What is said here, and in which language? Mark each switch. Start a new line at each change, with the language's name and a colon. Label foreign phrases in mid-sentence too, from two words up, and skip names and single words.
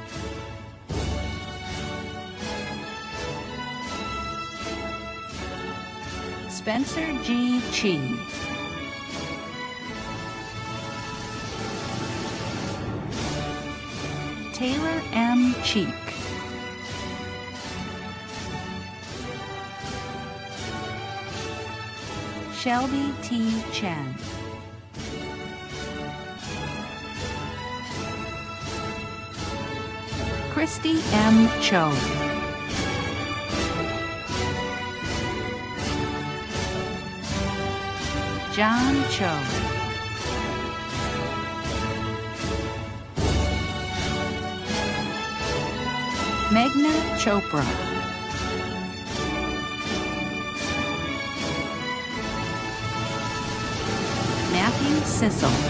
English: Spencer G. Chi. Taylor M. Cheek. Shelby T. Chen. Christy M. Cho. John Cho. Meghna Chopra. Matthew Sissel.